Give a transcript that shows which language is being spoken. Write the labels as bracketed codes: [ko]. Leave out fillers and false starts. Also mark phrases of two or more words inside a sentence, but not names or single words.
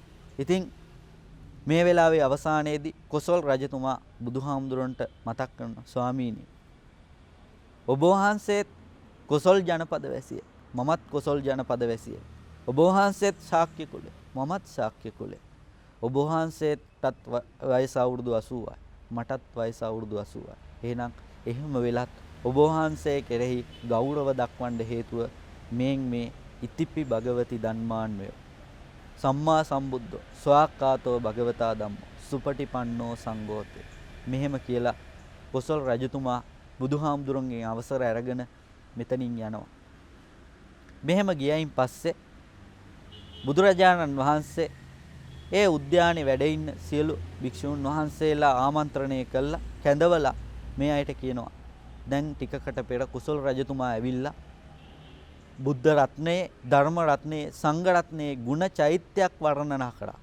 [si] ඉතින් මේ වෙලාවේ අවසානයේදී කොසල් රජතුමා බුදුහාමුදුරන්ට මතක් කරනවා, ස්වාමීනි, ඔබ වහන්සේත් කොසල් ජනපද වැසිය, මමත් කොසල් ජනපද වැසිය. ඔබ වහන්සේත් ශාක්‍ය කුලේ, මමත් ශාක්‍ය කුලේ. ඔබ වහන්සේටත් වයස අවුරුදු 80යි, මටත් වයස අවුරුදු 80යි. එහෙනම් එහෙම වෙලත් ඔබ වහන්සේ කෙරෙහි ගෞරව දක්වන්න හේතුව මේ [pi] ඉතිපි භගවති ධම්මාන්වය සම්මා සම්බුද්ධෝ ස්වාක්ඛාතෝ භගවතා ධම්මෝ සුපටිපන්නෝ සංඝෝතේ. [si] මෙහෙම කියලා කොසල් රජතුමා බුදුහාමුදුරන්ගෙන් අවසර අරගෙන මෙතනින් යනවා. මෙහෙම ගියයින් පස්සේ බුදුරජාණන් වහන්සේ ඒ උද්‍යානයේ වැඩ ඉන්න සියලු භික්ෂුන් වහන්සේලා ආමන්ත්‍රණය කළා, කැඳවලා මේ අයට කියනවා, දැන් ටිකකට පෙර කුසල රජතුමා ඇවිල්ලා බුද්ධ රත්නයේ, ධර්ම රත්නයේ, සංඝ රත්නයේ ගුණ චෛත්‍යයක් වර්ණනා කරා.